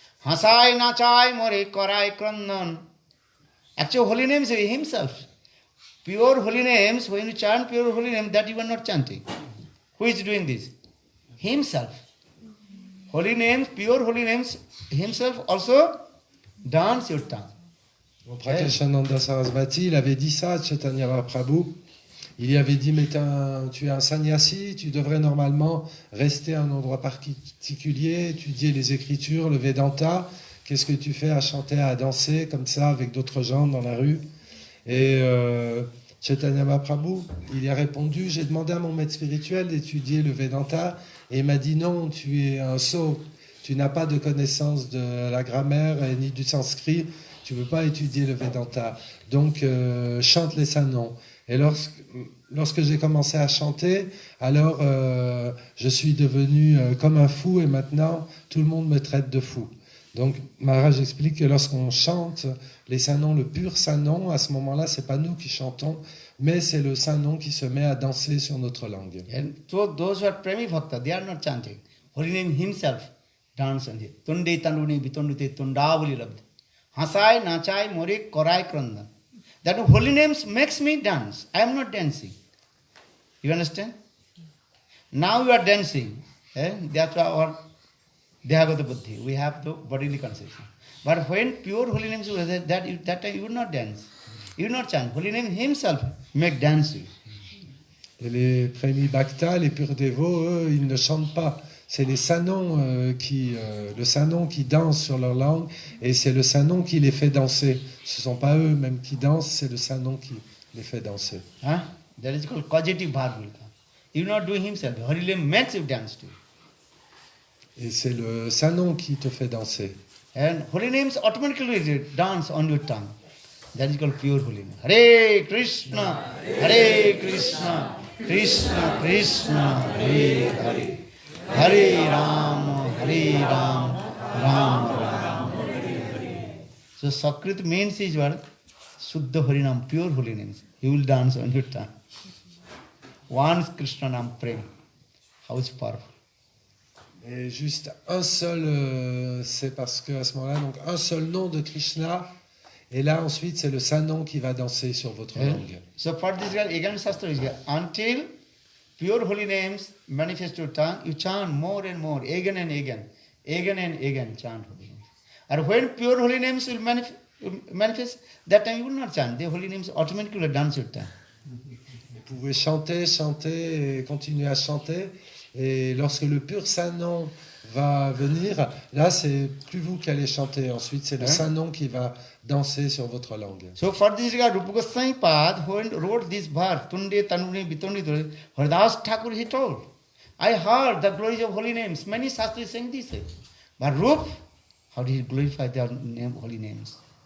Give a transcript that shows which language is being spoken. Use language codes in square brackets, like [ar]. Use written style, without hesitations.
[bn] Hasai nachai more korai krandan. [en] Actually, holy names is himself. Pure holy names, when you chant pure holy name, that you are not chanting. Who is doing this? Himself. Holy names, pure holy names, himself also dance your tongue. [fr] Mon Prakashananda Sarasvati, il avait dit ça à Chaitanya Mahaprabhu. Il lui avait dit, mais tu es un sannyasi, tu devrais normalement rester à un endroit particulier, étudier les écritures, le Vedanta. Qu'est-ce que tu fais à chanter, à danser comme ça avec d'autres gens dans la rue? Et Chaitanya Mahaprabhu, il y a répondu, j'ai demandé à mon maître spirituel d'étudier le Vedanta, et il m'a dit, non, tu es un sot, tu n'as pas de connaissance de la grammaire ni du sanskrit, tu ne peux pas étudier le Vedanta. Donc, chante les saints noms. Et lorsque j'ai commencé à chanter, alors je suis devenu comme un fou, et maintenant, tout le monde me traite de fou. Donc, Maharaj explique que lorsqu'on chante les saints noms, le pur saint nom, à ce moment-là, c'est pas nous qui chantons, mais c'est le saint nom qui se met à danser sur notre langue. [en] And so those who are Premi Bhakta, they are not chanting. Holy name himself dance on it. [sa] Tunde tanduni bitundute tundavuli labd. [bn] Hasai nachai more korai krandan. [en] That holy names makes me dance. I am not dancing. You understand? Now you are dancing. That's our Dehagata Buddhi. We have the bodily conception. But when pure holy names, that time you will not dance. You will not chant. Holy name himself make dance you. [fr] Et les Premi Bhakta, les purs dévots, eux, ils ne chantent pas. C'est les saints noms le saint nom qui danse sur leur langue, et c'est le saint nom qui les fait danser. Ce ne sont pas eux-mêmes qui dansent, c'est le saint nom qui les fait danser. Huh? [en] That is called causative verb will come. You not doing himself. Holy name makes you dance too. [fr] Et c'est le saint nom qui te fait danser. [en] And holy names automatically dance on your tongue. That is called pure holy name. [sa] Hare Krishna, Hare Krishna, Krishna Krishna, Hare Hare. Hare Ram, Ram Ram, Hare Hare. [en] So Sakrit means is what? Suddha Harinam, pure holy names. You will dance on your tongue. One Krishna Nam Prem. How is powerful. [fr] Et juste un seul, c'est parce qu'à ce moment-là, donc un seul nom de Krishna, et là ensuite c'est le saint nom qui va danser sur votre langue. [en] So for this guy, again Shastra is here. Until pure holy names manifest your tongue, you chant more and more, again and again chant holy names. And when pure holy names will manifest, that time you will not chant. The holy names automatically dance your tongue. [fr] Vous pouvez chanter et continuer à chanter, et lorsque le pur saint nom va venir, là c'est plus vous qui allez chanter, ensuite c'est le saint nom qui va danser sur votre langue. [en] So for this regard, Rupa Goswami Pad, when wrote this verse, Tunde Tanuni Bitundi, Haridas Thakur he told, I heard the glories of holy names. Many Shastris saying this. But Rup, how did he glorify their name, holy names?